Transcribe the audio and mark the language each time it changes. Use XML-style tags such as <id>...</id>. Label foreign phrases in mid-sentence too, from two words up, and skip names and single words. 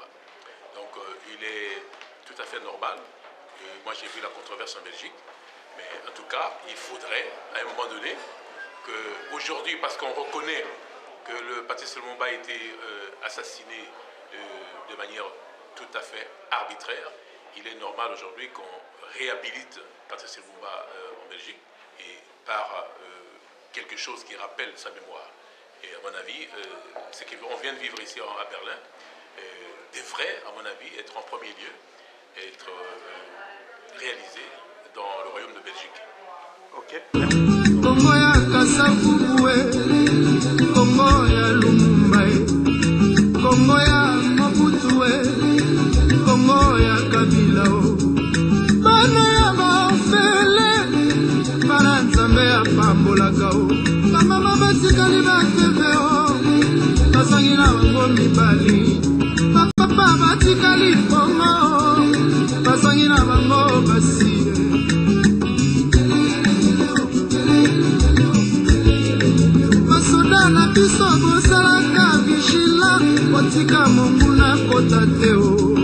<fr>Donc il est tout à fait normal. Moi j'ai vu la controverse en Belgique, mais en tout cas il faudrait à un moment donné qu'aujourd'hui, parce qu'on reconnaît que le Patrice Lumumba a été assassiné de manière tout à fait arbitraire, il est normal aujourd'hui qu'on réhabilite Patrice Lumumba en Belgique et par quelque chose qui rappelle sa mémoire. Et à mon avis, ce qu'on vient de vivre ici à Berlin devrait, à mon avis, être en premier lieu, être réalisé dans le royaume de Belgique. Ok.</fr> <ln>Kongo ya Kasavubu, Kongo ya Lumumba, Kongo ya Mobutu, Kongo ya Kabila, bana ya bafele, bana nzambe ya pambolaka, bamama batikali bakeveo, basangi na bango mibali, bapapa batikali bongo, basangi na bango basi. Basoda na biso bosalaka vigila, otika monguna kota teo.</ln>